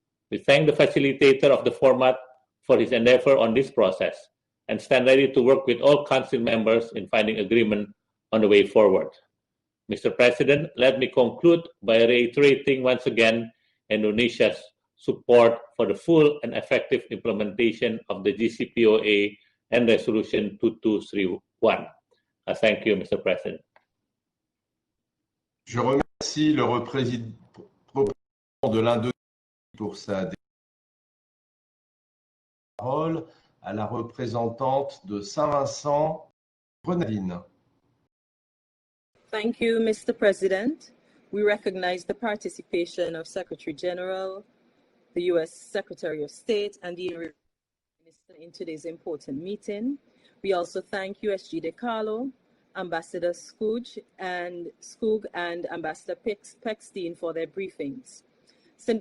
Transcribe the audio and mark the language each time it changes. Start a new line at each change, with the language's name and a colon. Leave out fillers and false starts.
English: We thank the facilitator of the format for his endeavor on this process and stand ready to work with all Council members in finding agreement on the way forward. Mr. President, let me conclude by reiterating once again Indonesia's support for the full and effective implementation of the JCPOA and Resolution 2231. Thank you, Mr. President.
French: Je remercie le représentant de l'Indonésie pour sa parole à la représentante de Saint-Vincent, Grenadines.
English: Thank you, Mr. President. We recognize the participation of Secretary General, the U.S. Secretary of State, and the Minister in today's important meeting. We also thank USG De Carlo, Ambassador Skoog and Ambassador Pechstein for their briefings. St.